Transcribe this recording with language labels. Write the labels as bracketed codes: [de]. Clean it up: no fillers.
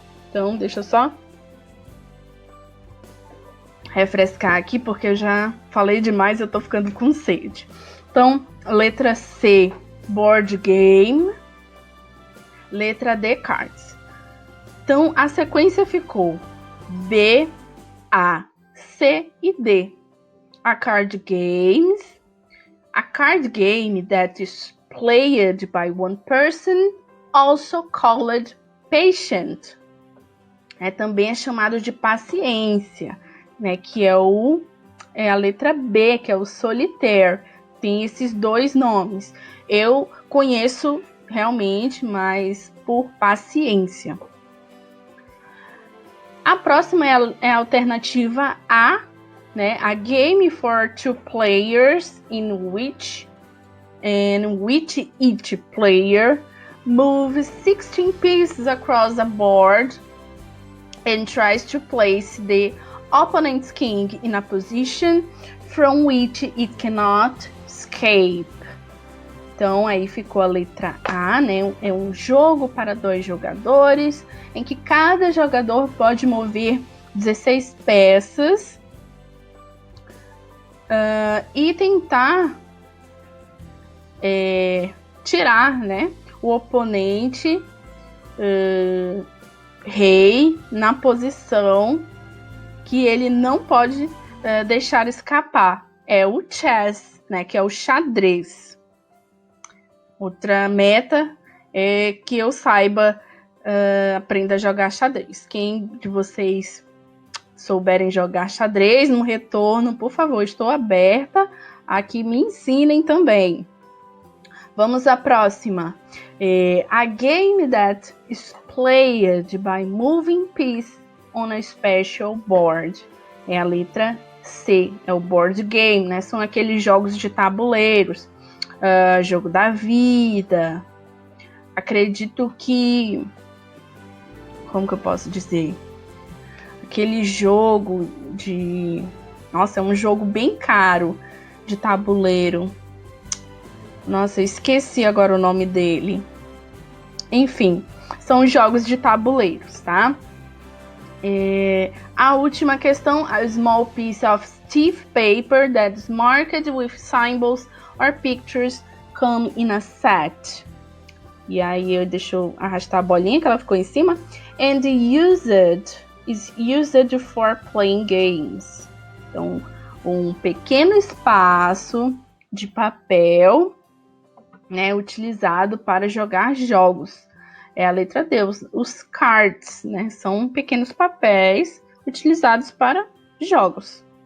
[pt] Então, deixa eu só refrescar aqui, porque eu já falei demais e eu tô ficando com sede. Então, letra C, board game. Letra D, cards. Então, a sequência ficou B, A, C e D. [en] A card games. A card game that is played by one person, also called patient. [pt] Também é chamado de paciência, né? Que é a letra B, que é o solitaire. Tem esses dois nomes. Eu conheço realmente, mas por paciência. A próxima é a alternativa A, né? [en] A game for 2 players in which each player moves 16 pieces across a board and tries to place the opponent's king in a position from which it cannot escape. [pt] Então, aí ficou a letra A, né? É um jogo para 2 jogadores, em que cada jogador pode mover 16 peças e tentar tirar, né, o oponente rei na posição que ele não pode deixar escapar. É o chess, né, que é o xadrez. Outra meta é que eu saiba, aprenda a jogar xadrez. Quem de vocês souberem jogar xadrez, no retorno, por favor, estou aberta a que me ensinem também. Vamos à próxima. [en] A game that is played by moving pieces on a special board. [pt] É a letra C, é o board game, né? São aqueles jogos de tabuleiros. Jogo da vida. Acredito que... Como que eu posso dizer? Aquele jogo de... Nossa, é um jogo bem caro de tabuleiro. Nossa, eu esqueci agora o nome dele. Enfim, são jogos de tabuleiros, tá? A última questão, [en] a small piece of stiff paper that is marked with symbols or pictures come in a set. [pt] E aí deixa eu arrastar a bolinha que ela ficou em cima. [en] And is used for playing games. [pt] Então, um pequeno espaço de papel, né, utilizado para jogar jogos. É a letra D. Os cards, né, são pequenos papéis utilizados para jogos.